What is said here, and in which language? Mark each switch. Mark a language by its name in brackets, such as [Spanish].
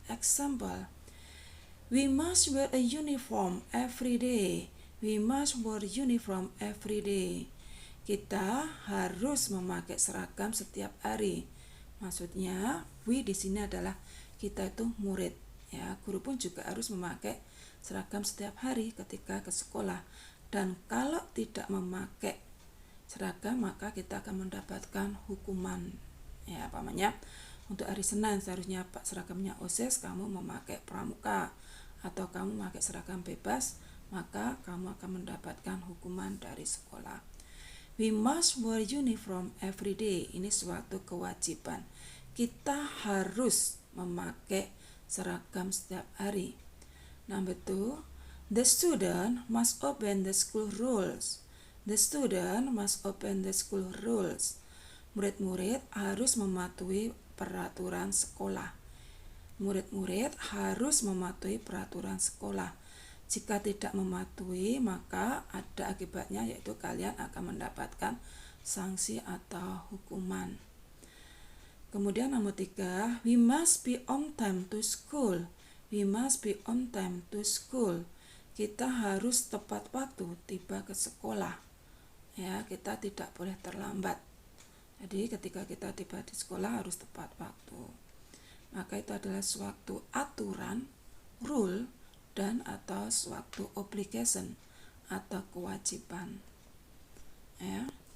[English] Example, we must wear a uniform every day. We must wear uniform every day. [Indonesian] Kita harus memakai seragam setiap hari. Maksudnya, we di sini adalah kita itu murid. Ya, guru pun juga harus memakai seragam setiap hari ketika ke sekolah. Dan kalau tidak memakai seragam, maka kita akan mendapatkan hukuman. Ya, pamannya, untuk hari Senin seharusnya Pak seragamnya OSIS, kamu memakai pramuka, atau kamu memakai seragam bebas, maka kamu akan mendapatkan hukuman dari sekolah. [English] We must wear uniform every day. [Indonesian] Ini suatu kewajiban. Kita harus memakai seragam setiap hari. [English] Number 2, the student must obey the school rules. The student must obey the school rules. [Indonesian] Murid-murid harus mematuhi peraturan sekolah. Murid-murid harus mematuhi peraturan sekolah. Jika tidak mematuhi, maka ada akibatnya, yaitu kalian akan mendapatkan sanksi atau hukuman. Kemudian nomor 3, [English] we must be on time to school. We must be on time to school. [Indonesian] Kita harus tepat waktu tiba ke sekolah. Ya, kita tidak boleh terlambat. Jadi ketika kita tiba di sekolah harus tepat waktu. Maka itu adalah suatu aturan, rule, dan atau suatu obligation atau kewajiban. Ya.